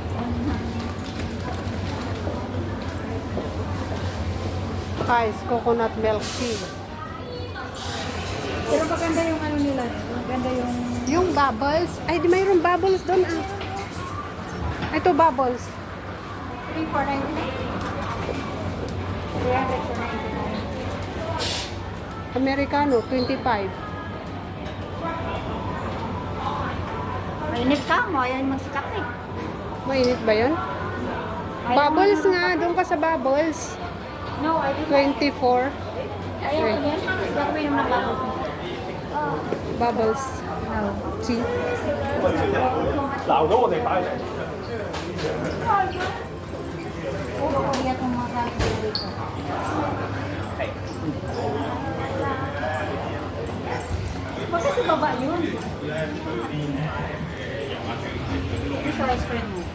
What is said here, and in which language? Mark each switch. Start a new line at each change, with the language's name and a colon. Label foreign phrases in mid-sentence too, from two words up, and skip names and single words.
English: Ice, coconut milk tea.
Filipino: Pero maganda yung ano nila. Maganda yung... Yung bubbles. Ay, di mayroong bubbles doon ah. Ito, bubbles.
English: 3 for 99. 300 for 99.
Filipino: Americano, 25. Mainit ka mo. Ayaw magsikat eh. Mainit ba yun? Ayaw Bubbles mo nga, doon ka sa bubbles.
English: No, I didn't.
Filipino: 24. Ayaw ko yan. Gagawin naman ng bago. Bubbles. No. Tea.
Cantonese: 鬧咗我哋擺嚟。
Filipino: Puro ko yan kung mga gamit dito. Baka sa baba yun. Ito sa ice cream mo.